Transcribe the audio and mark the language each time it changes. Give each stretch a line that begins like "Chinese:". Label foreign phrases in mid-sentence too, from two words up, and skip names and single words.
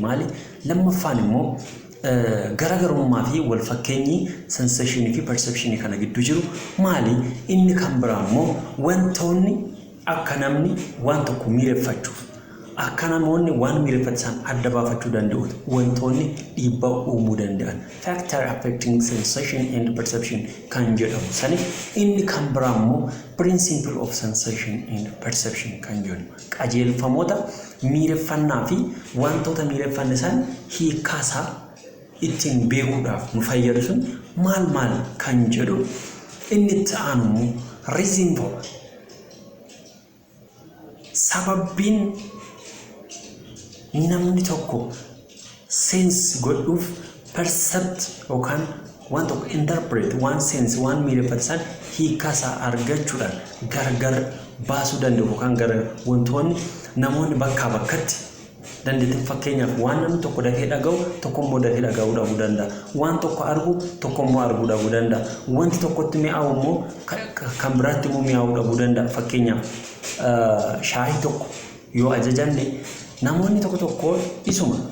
Oromo: maali lammaffaan immoo garagarummaa fi wal fakkeenyi
English: sensationii fi perceptionii
Oromo: kana gidduu jiru maali inni kan biraa immoo wantoonni akka namni waan tokko miireffachuuf akka namoonni waan miireffatan adda baafachuu danda'u wantoonni dhiibbaa uumuu danda'an
English: factor affecting sensation and perception
Oromo: kan jedhamu sani inni kan biraa immoo
English: principle of sensation and perception
Oromo: kan jedhamu qajeelfamoota miireffannaa fi wantoota miireffanne san hiikaasaa ittiin beekuudhaaf nu fayyadu sun maal kan jedhu inni itti aanu immoo
English: reason for
Oromo: sababbiin namni tokko sense godhuuf percept yookaan waan tokko interpret waan sense waan miireffatan hiikaasaa argachuudhaan gargar baasuu danda'u yookaan gara wantoonni namoonni bakkaa bakkatti dandeettii fakkeenyaaf waan namni tokko dafee dhaga'u tokko immoo dafee dhaga'uu dhabuu danda'a waan tokko argu tokko immoo arguu dhabuu danda'a wanti tokkotti mi'aawu immoo kan biraatti immoo mi'aawuu dhabuu danda'a fakkeenyaaf shaayii tokko yoo ajajanne namoonni tokko isuma